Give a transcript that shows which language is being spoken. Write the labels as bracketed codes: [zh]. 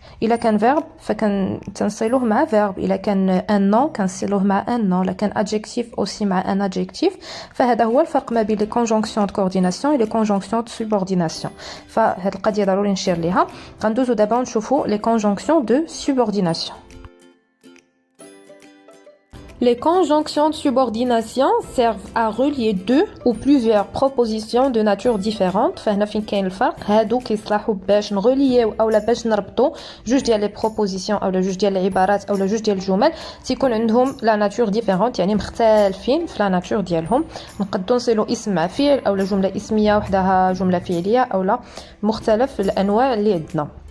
[ar] الا كان فيرب فكان تنصلوه مع فيرب، الا كان ان نون كنصلوه مع ان نون، الا كان ادجكتيف اوسي مع ان ادجكتيف. فهذا هو الفرق ما بين لي كونجونكسيون دو كورديناسيون و لي كونجونكسيون دو سوبورديناسيون. فهاد القضيه ضروري نشير ليها. غندوزو دابا نشوفوا لي كونجونكسيون دو سوبورديناسيون. [fr] Les conjonctions de subordination servent à relier deux ou plusieurs propositions de nature différente. [ar] فهنا فين كاين الفرق. هادو كيصلحوا باش نغوليو اولا باش نربطوا جوج ديال لي بروبوزيسيون اولا جوج ديال العبارات اولا جوج ديال الجمل تيكون عندهم لا ناتور ديفيرونت، يعني مختلفين في لا ناتور ديالهم. نقدروا نصلوا اسم مع فعل اولا جمله اسميه وحدها جمله فعليه اولا مختلف الانواع اللي عندنا.